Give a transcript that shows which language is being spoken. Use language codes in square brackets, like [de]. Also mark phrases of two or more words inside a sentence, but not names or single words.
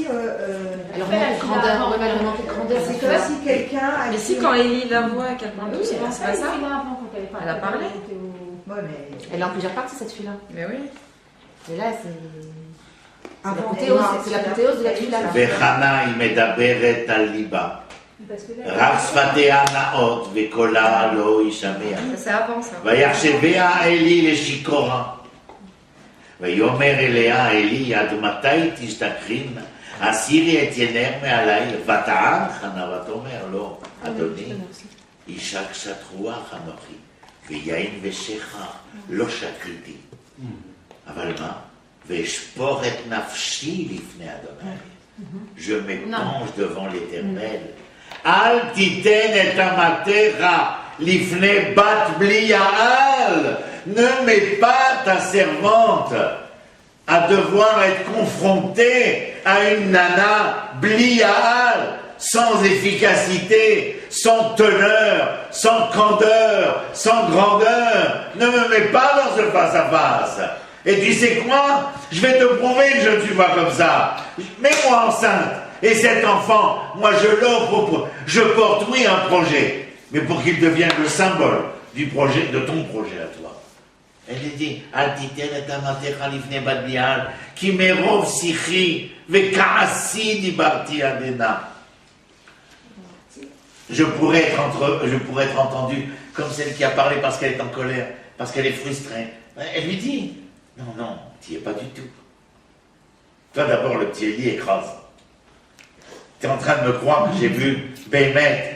[fr] Elle remonte grandeur, ouais, elle remonte grandeur. C'est comme si quelqu'un. a Mais si qui- quand Ellie la voit, qu'elle parle Oui, doucement, c'est pas ça. Elle a parlé. Ouais, mais. Elle est en plusieurs parties cette fille-là. Mais oui. Et là, c'est Apothéose, c'est l'apothéose de la fille-là. [he] וחנה היא מדברת על ליבה. [fr] Parce que là, [he] רק שפתיה נאות וקולה לא יישמע. [fr] C'est avant ça. [he] ויחשביה אלי לשיכורה. ויאמר אליה אלי עד מתי תשתכרין? הסירי את עינך מעלי. ותען חנה ותאמר לו, אדוני, אישה קשת רוח אנוכי, ויין ושכח לא שתיתי. אבל מה? ואשפוך את נפשי לפני אדוני. [fr] Je m'épanche devant l'Éternel. [he] אל תיתן את אמתך לפני בת בליעל. [fr] Ne mets pas ta servante à devoir être confrontée à une nana bliaal, sans efficacité, sans teneur, sans candeur, sans grandeur. Ne me mets pas dans ce face-à-face. Et tu sais quoi? Je vais te prouver que je ne suis pas comme ça. Mets-moi enceinte. Et cet enfant, moi je l'offre, je porte, oui, un projet, mais pour qu'il devienne le symbole du projet, de ton projet à toi. Elle dit, [he] אל תיתן את אמתך לפני בת בליעל, כי מרוב שיחי וכעסי דיברתי עדנה. [fr] Je pourrais être entendu comme celle qui a parlé parce qu'elle est en colère, parce qu'elle est frustrée. Elle lui dit, non, tu n'y es pas du tout. Toi d'abord, le petit Élie écrase. Tu es en train de me croire que j'ai vu Béhémet.